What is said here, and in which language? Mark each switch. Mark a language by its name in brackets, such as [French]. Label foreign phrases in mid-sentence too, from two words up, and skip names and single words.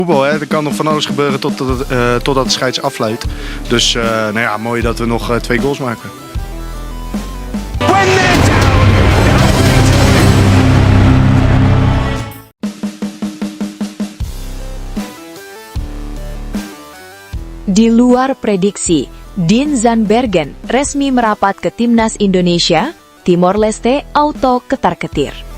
[Dutch] Voetbal, hè? Er kan nog van alles gebeuren totdat de scheids afluit. Dus nou ja, mooi dat we nog 2 goals maken. [Indonesian] Di luar prediksi, Dean Zandbergen resmi merapat ke Timnas Indonesia, Timor Leste auto ketar-ketir.